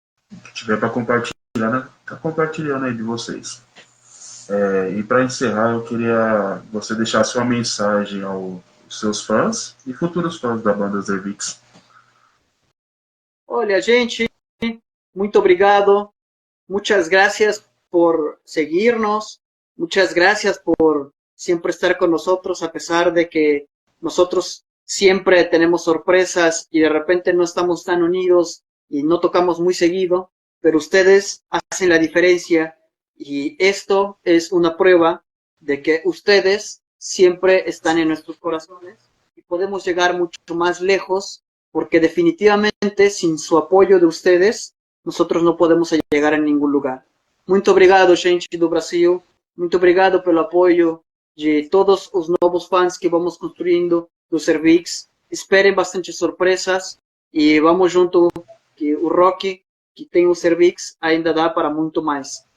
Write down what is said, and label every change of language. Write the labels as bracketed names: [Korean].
[Portuguese] Se tiver para compartilhar, né? Tá compartilhando aí de vocês. E para encerrar, eu queria você deixar sua mensagem aos seus fãs e futuros fãs da banda Zervix. Olha, gente, muito obrigado. [Spanish] Muchas gracias por seguirnos. Muchas gracias por siempre estar con nosotros, a pesar de que nosotros siempre tenemos sorpresas y de repente no estamos tan unidos y no tocamos muy seguido, pero ustedes hacen la diferencia. Y esto es una prueba de que ustedes siempre están en nuestros corazones y podemos llegar mucho más lejos, porque definitivamente sin su apoyo de ustedes, nosotros [Portuguese] não podemos chegar a nenhum lugar. Muito obrigado, gente do Brasil. Muito obrigado pelo apoio de todos os novos fãs que vamos construindo do Zervix. Esperem bastante surpresas e vamos junto, que o rock que tem o Zervix ainda dá para muito mais.